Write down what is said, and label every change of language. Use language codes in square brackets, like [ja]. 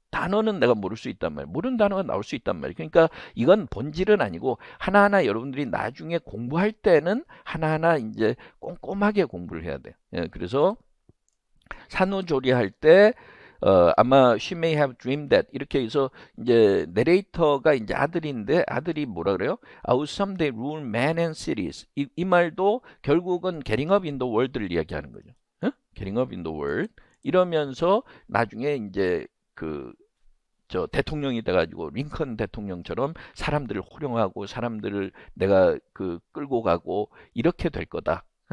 [ko] 단어는 내가 모를 수 있단 말이에요. 모르는 단어가 나올 수 있단 말이에요. 그러니까 이건 본질은 아니고 하나하나 여러분들이 나중에 공부할 때는 하나하나 이제 꼼꼼하게 공부를 해야 돼요. 그래서 산후조리할 때 아마 [en] she may have dreamed that [ko] 이렇게 해서 이제 내레이터가 이제 아들인데 아들이 뭐라 그래요? [en] I will someday rule men and cities. [ko] 이 말도 결국은 [en] getting up in the world [ko] 를 이야기하는 거죠. [en] getting up in the world [ko] 이러면서 나중에 이제 저 대통령이 돼가지고 링컨 대통령처럼 사람들을 호령하고 사람들을 내가 끌고 가고 이렇게 될 거다.